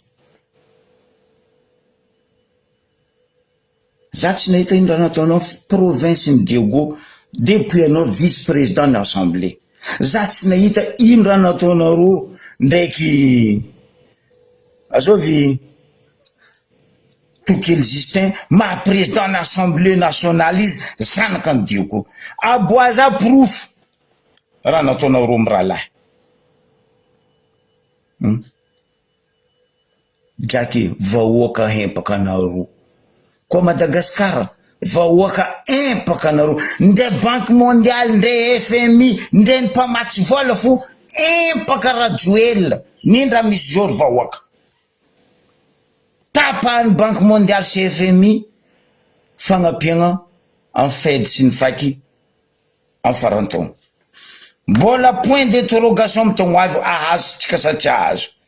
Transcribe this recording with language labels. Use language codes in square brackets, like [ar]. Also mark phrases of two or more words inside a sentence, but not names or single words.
[mg] Za tsy nahita ino raha nataonao province ny Diego depuis anao vice-président ny assemblée. Za tsy nahita ino raha nataonareo ndraiky azovy Tokely Justin ma [fr] président de l'Assemblée nationale [mg] izy zanaka ny Dioko. Aboaza proof raha nataonareo mirahalahy. Draky vahoaka hempaka nareo. Koa Madagasikara vahoaka empaka nareo ndray [fr] banque mondiale [mg] ndray FMI ndray ny mpamatsy vola fo empaka rajoelina nindra misy zao ry vahoaka tapahany [fr] banque mondiale [mg] sy FMI fagnapiagna en Fed sy ny faky en farantaogna mbola [fr] point d'interrogation [mg] mitogno avy ahazo tsika sa tsy ahazo